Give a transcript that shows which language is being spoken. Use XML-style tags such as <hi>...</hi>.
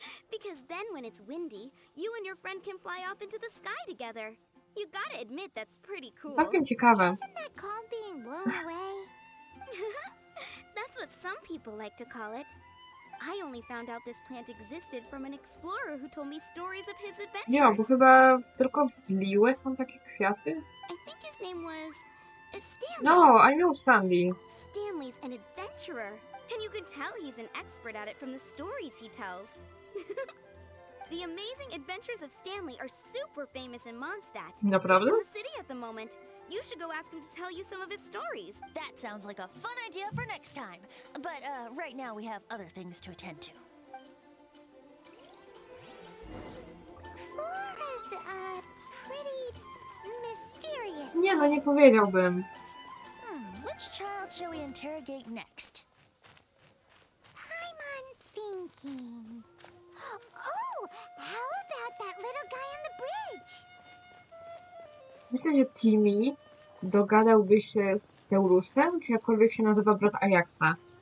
<en>Because then when it's windy, you and your friend can fly off into the sky together. You gotta admit that's pretty cool.</en> <pl>Całkiem ciekawe.</pl> <en>Isn't that called being blown away? That's what some people like to call it. I only found out this plant existed from an explorer who told me stories of his adventures.</en> <pl>Nie, bo chyba tylko w Liłe są takie kwiaty.</pl> <en>I think his name was Stanley. No, I know Sandy. Stanley's an adventurer, and you can tell he's an expert at it from the stories he tells. The amazing adventures of Stanley are super famous in Mondstadt.</en> <pl>Naprawdę?</pl> <en>He's in the city at the moment. You should go ask him to tell you some of his stories. That sounds like a fun idea for next time. But right now we have other things to attend to. Flora's, pretty mysterious.</en> <pl>Nie, no nie powiedziałbym.</pl> <en>Which child shall we interrogate next? Paimon's thinking. Oh, how about that little guy on the bridge?</en> <pl>Myślę, że Timmy dogadałby się z Teurusem, czy jakkolwiek się nazywa brat Ajaxa.</pl>